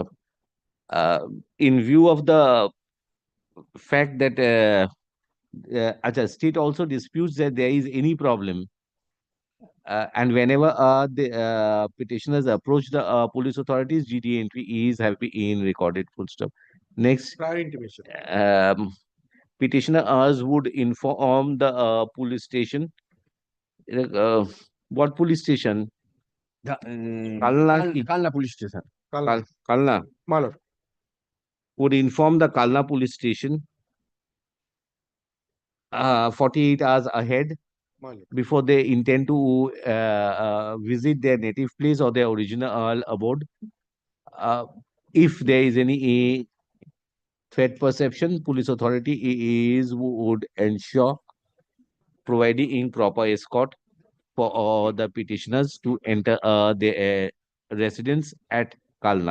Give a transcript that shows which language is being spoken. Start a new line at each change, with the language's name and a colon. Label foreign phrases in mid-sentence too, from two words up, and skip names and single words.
English: In view of the fact that state also disputes that there is any problem, and whenever the petitioners approach the police authorities, GD entry is in recorded. Full stop. Next. Prior intimation. Petitioners would inform the police station. What police station? Kalna police station. Kalna. My lord. Would inform the Kalna police station 48 hours ahead before they intend to visit their native place or their original abode. If there is any threat perception, police authority would ensure providing proper escort for all the petitioners to enter their residence at Kalna.